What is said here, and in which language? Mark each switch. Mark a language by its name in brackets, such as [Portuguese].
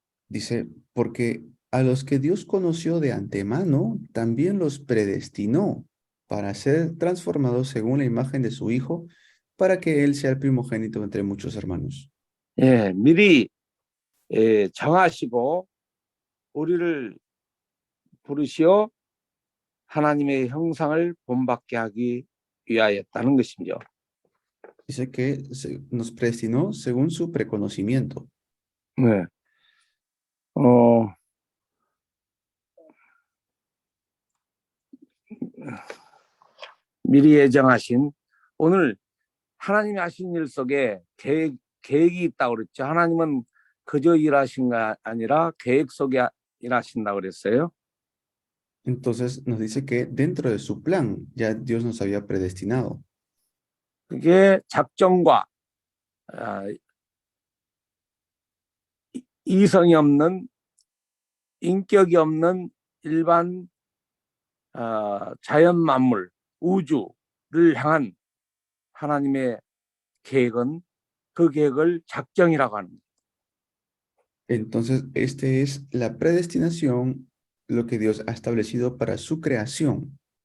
[Spanish] Dice, porque a los que Dios conoció de antemano, también los predestinó para ser transformados según la imagen de su Hijo, para que Él sea el primogénito entre muchos hermanos. [Korean] 예, 미리 정하시고 우리를 부르시어 하나님의 형상을 본받게 하기 위하였다는 것이죠. [Spanish] Dice que nos predestinó según su preconocimiento. [Korean] 네. 미리 예정하신 오늘 하나님이 하신 일 속에 계획이 있다고 그랬죠. 하나님은 그저 일하신 게 아니라 계획 속에 일하신다고 그랬어요. [Spanish] Entonces nos dice que dentro de su plan ya Dios nos había predestinado. [Korean] 그게 작정과 이성이 없는 인격이 없는 일반 자연 만물 우주를 향한 하나님의 계획은 그 계획을 작정이라고 하는 거예요. [Spanish] Entonces, este es la predestinación, lo que Dios ha establecido para su creación.